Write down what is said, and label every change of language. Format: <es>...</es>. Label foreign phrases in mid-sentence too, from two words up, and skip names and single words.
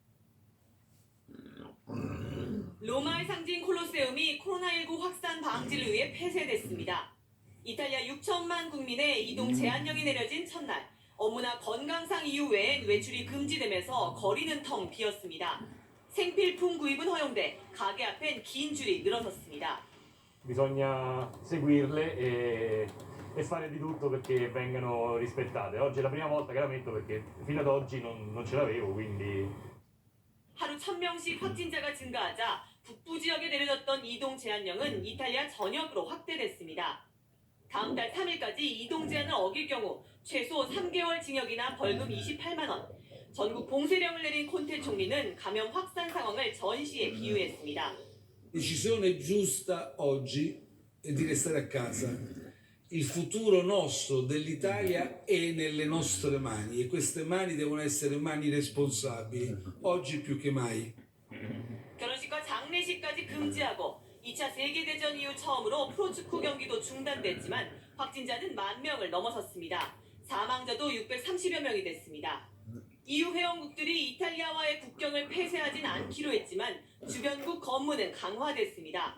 <ko>로마의 상징 콜로세움이 코로나19 확산 방지를 위해 폐쇄됐습니다. 이탈리아 6천만 국민의 이동 제한령이 내려진 첫날, 업무나 건강상 이유 외엔 외출이 금지되면서 거리는 텅 비었습니다. 생필품 구입은 허용돼 가게 앞엔 긴 줄이 늘어섰습니다.</ko> <it>Bisogna seguirle e fare di tutto perché vengano rispettate. Oggi è la prima volta che la metto perché fino ad oggi non ce l'avevo, quindi</it> <ko>하루 1,000명씩 확진자가 증가하자 북부 지역에 내려졌던 이동 제한령은 이탈리아 전역으로 확대됐습니다. 다음 달 3일까지 이동 제한을 어길 경우 최소 3개월 징역이나 벌금 28만 원. 전국 봉쇄령을 내린 콘테 총리는 감염 확산 상황을 전시에 비유했습니다.</ko> <it>Decisione giusta oggi è di restare a casa. Il futuro nostro dell'Italia è nelle nostre mani e queste mani devono essere mani responsabili, oggi più che mai.</it> <ko>결혼식과 장례식까지 금지하고 2차 세계대전 이후 처음으로 프로축구 경기도 중단됐지만 확진자는 10,000명을 넘어섰습니다. 사망자도 630여 명이 됐습니다. EU 회원국들이 이탈리아와의 국경을 폐쇄하진 않기로 했지만 주변국 검문은 강화됐습니다.</ko>